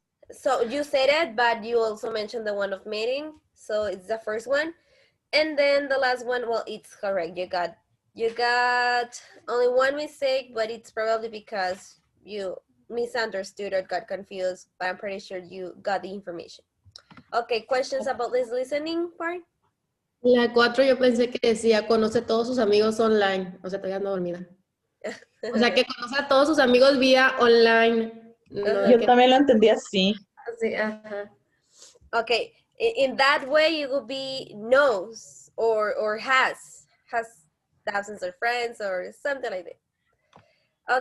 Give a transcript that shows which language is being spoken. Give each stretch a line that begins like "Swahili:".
English: So you said it, but you also mentioned the one of meeting. So it's the first one. And then the last one, well, it's correct. You got You got only one mistake, but it's probably because you misunderstood or got confused, but I'm pretty sure you got the information. Okay, questions about this listening part?
Spanish: La 4 yo pensé que decía, conoce a todos sus amigos online. O sea, todavía no dormida. O sea, que conoce a todos sus amigos vía online. No, Yo que, también lo entendí así. sí, ajá.
English: Okay, in that way, it would be knows or has thousands of friends or something like that.